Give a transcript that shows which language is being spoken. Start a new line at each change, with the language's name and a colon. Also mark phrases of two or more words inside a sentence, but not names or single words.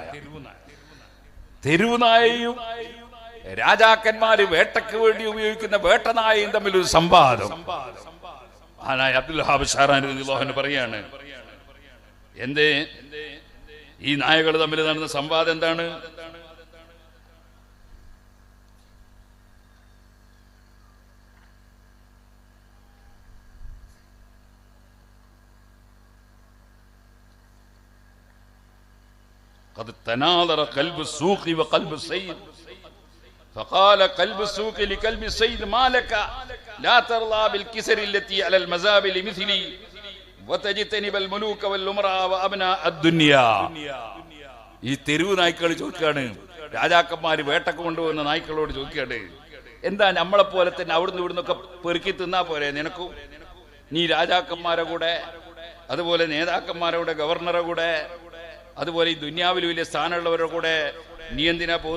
Malayalam: തെരുവ് നായയും രാജാക്കന്മാര് വേട്ടയ്ക്ക് വേണ്ടി ഉപയോഗിക്കുന്ന വേട്ടനായയും തമ്മിലൊരു സംവാദം. മഹാനായ അബ്ദുൽ ഷാറാനി
Arabic: رضي الله عنه
Malayalam: പറയാണ്, എന്തേ ഈ നായകൾ തമ്മിൽ നടന്ന സംവാദം എന്താണ്?
Arabic: قد تناظر قلب السوق وقلب السيد فقال قلب السوق لقلب السيد ما لك لا ترضى بالكسر التي على المزابل مثلي وتجتنب الملوك والأمراء وأبناء الدنيا.
Malayalam: ഈ തെരുവ് നായ്ക്കൾ ചോദിക്കാണ്, രാജാക്കന്മാര് വേട്ടക്ക് കൊണ്ടുപോകുന്ന നായ്ക്കളോട് ചോദിക്കാണ്, എന്താ നമ്മളെ പോലെ തന്നെ അവിടുന്ന് ഇവിടുന്നൊക്കെ പെറുക്കി തിന്നാ പോരെ നിനക്കും? നീ രാജാക്കന്മാരെ കൂടെ, അതുപോലെ നേതാക്കന്മാരുടെ കൂടെ, ഗവർണറെ കൂടെ, അതുപോലെ ഈ ദുനിയാവിൽ വലിയ സ്ഥാനമുള്ളവരുടെ കൂടെ നീ എന്തിനാ പോത്?